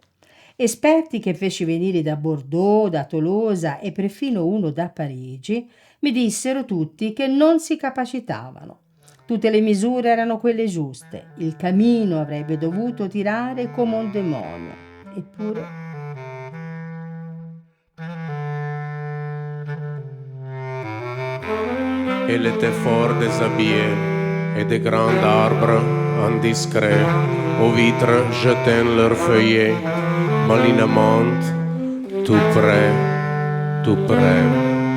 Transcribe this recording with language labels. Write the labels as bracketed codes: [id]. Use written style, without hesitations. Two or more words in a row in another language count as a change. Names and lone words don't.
[it] Esperti che feci venire da Bordeaux, da Tolosa e perfino uno da Parigi mi dissero tutti che non si capacitavano. Tutte le misure erano quelle giuste, il camino avrebbe dovuto tirare come un demonio. Eppure [fr] Elle était fort déshabillée, et des grands arbres indiscrets aux vitres jetaient leurs feuillets malinement, tout près, tout près.